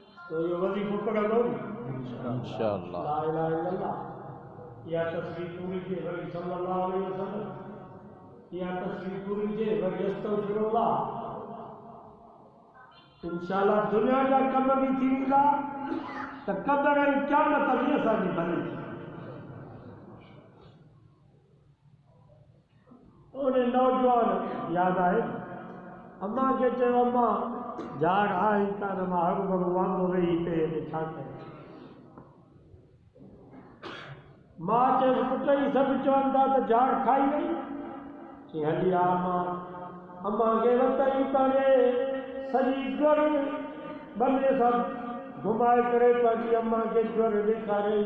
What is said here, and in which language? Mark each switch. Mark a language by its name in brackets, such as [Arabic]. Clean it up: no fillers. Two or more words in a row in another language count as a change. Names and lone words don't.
[Sindhi] तो ये वजीफो पढ़ंदो इंशाअल्लाह। [Arabic] لا إله إلا الله [Sindhi] या तस्बीह पूरी थे वरी [Arabic] صلى الله عليه وسلم [Sindhi] या तस्बीह पूरी थे वरी अस्तगफिरुल्लाह। इंशाअल्लाह दुनिया जा कम भी थी वेंदा त क़दर ऐं क़यामत बि असांजी भली थी। उन्हें नौजवान याद आए अम्मा के चयो अम्मा झाड़ आई कान मां हर भरू वांदो वेही पे छा करे। मां चयसि पुट ई सभु चवनि था त झाड़ खाई वई चई हली आ अम्मा खे वतई परे सॼी ज्वर बंदे सां घुमाए करे पंहिंजी अम्मा खे ज्वर ॾेखारियई।